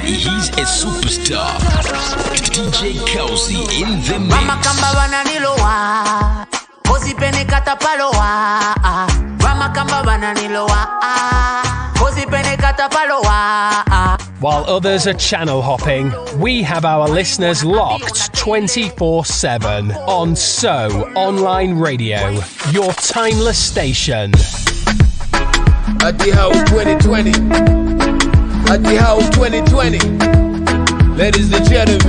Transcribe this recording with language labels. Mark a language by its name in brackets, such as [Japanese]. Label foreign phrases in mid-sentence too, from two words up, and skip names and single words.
[English] He's a superstar. DJ Kauzy in the mix. Mama kamba bananilowa, kozi pene katapalowa. Mama kamba bananilowa, kozi pene katapalowa. While others are channel hopping, we have our listeners locked 24/7 on So Online Radio, your timeless station. At the house 2020. At the house 2020. Ladies and gentlemen,